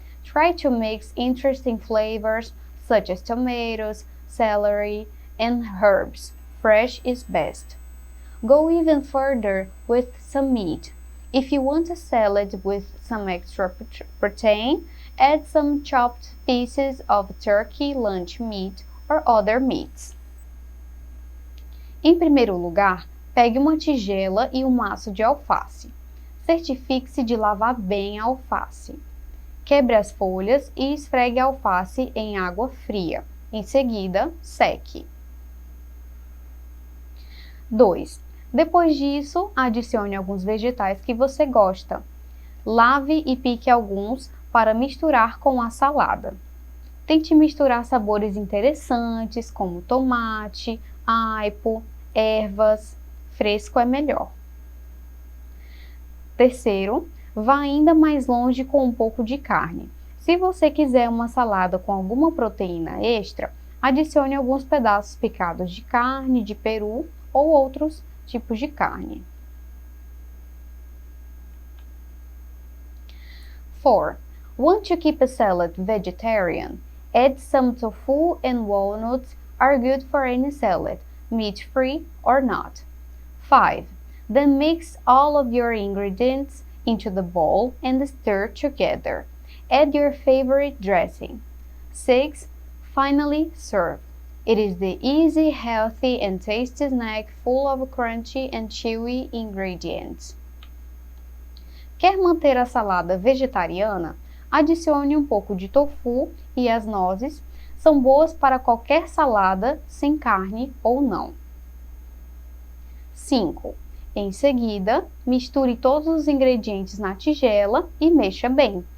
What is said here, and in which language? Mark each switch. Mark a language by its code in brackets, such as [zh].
[en] Try to mix interesting flavors such as tomatoes, celery, and herbs. Fresh is best. Go even further with some meat. If you want a salad with some extra protein, add some chopped pieces of turkey lunch meat or other meats. [pt] Em primeiro lugar, pegue uma tigela e um maço de alface. Certifique-se de lavar bem a alface. Quebre as folhas e esfregue a alface em água fria. Em seguida, seque. 2. Depois disso, adicione alguns vegetais que você gosta. Lave e pique alguns para misturar com a salada. Tente misturar sabores interessantes como tomate, aipo, ervas. Fresco é melhor. Terceiro, vá ainda mais longe com um pouco de carne. Se você quiser uma salada com alguma proteína extra, adicione alguns pedaços picados de carne, de peru ou outros tipos de carne. [en] 4. Want to keep a salad vegetarian? Add some tofu and walnuts are good for any salad, meat-free or not. 5. Then mix all of your ingredients into the bowl and stir together. Add your favorite dressing. 6. Finally, serve. It is the easy, healthy and tasty snack full of crunchy and chewy ingredients. [pt] Quer manter a salada vegetariana? Adicione um pouco de tofu e as nozes. São boas para qualquer salada, sem carne ou não. 5. Em seguida, misture todos os ingredientes na tigela e mexa bem.